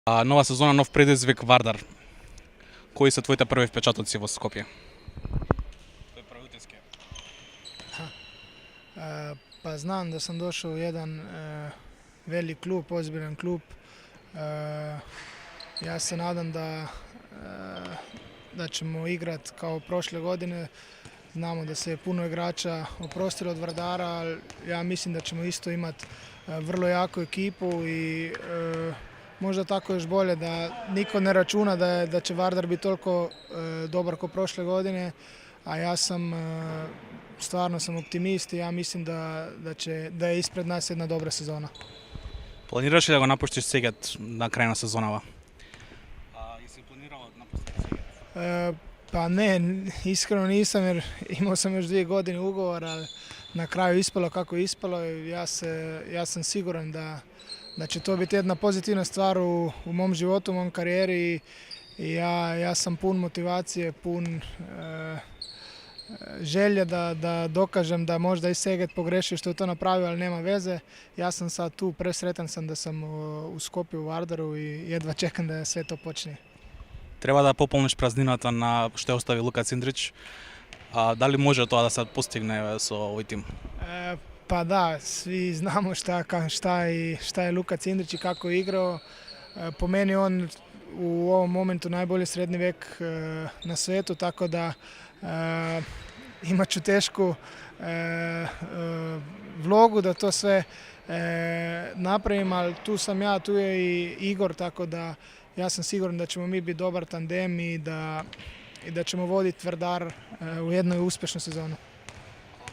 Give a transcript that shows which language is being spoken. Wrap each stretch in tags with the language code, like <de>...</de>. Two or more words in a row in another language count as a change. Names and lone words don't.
<mk>Нова сезона, нов предизвик Вардар. Кои се твоите први впечатоци во Скопје? Кои први утиски?</mk> <hr>Pa znam da sam došao u jedan velik klub, ozbiljan klub. Ja se nadam da ćemo igrati kao prošle godine. Znamo da se je puno igrača oprostilo od Vardara, ali ja mislim da ćemo isto imati vrlo jaku ekipu i možda tako još bolje da niko ne računa da će Vardar biti toliko dobar kao prošle godine, a ja sam stvarno sam optimist i ja mislim da je ispred nas jedna dobra sezona.</hr> <mk>Планираш ли да го напуштиш Сегет на крај на сезонава? И си планирал да напуштиш Сегет?</mk> <hr>Pa ne, iskreno nisam jer imao sam još 2 godine ugovor, ali na kraju ispalo kako je ispalo. Ja sam siguran da će to biti jedna pozitivna stvar u mom životu, u mom karijeri i ja sam pun motivacije, pun želje da dokažem da možda i Seget pogrešio što je to napravio, ali nema veze. Ja sam sad tu, presretan sam da sam u Skopju, u Vardaru i jedva čekam da sve to počne.</hr> <mk>Треба да пополниш празнината на што остави Лука Циндрич. Дали може тоа да се постигне со овој тим?</mk> <hr>Pa da, svi znamo šta je Luka Cindrić i kako je igrao. Po meni on u ovom momentu najbolji srednji vek na svetu, tako da imat ću tešku vlogu da to sve napravim, ali tu sam ja, tu je i Igor, tako da ja sam siguran da ćemo mi biti dobar tandem i da ćemo voditi Vardar u jednoj uspješnoj sezonu.</hr>